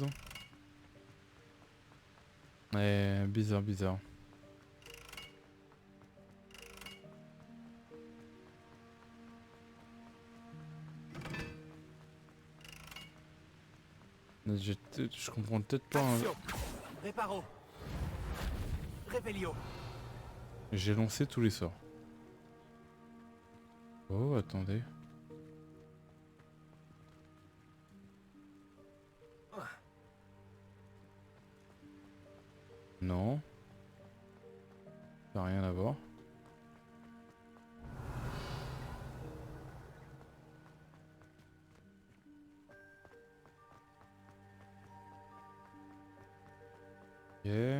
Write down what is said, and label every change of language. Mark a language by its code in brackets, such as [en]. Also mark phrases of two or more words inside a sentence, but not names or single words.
[fr] Hein. Bizarre, bizarre. Je comprends peut-être pas. Hein. Accio. Reparo. Revelio. J'ai lancé tous les sorts. Oh, attendez. Non. Ça n'a rien à voir. Ok.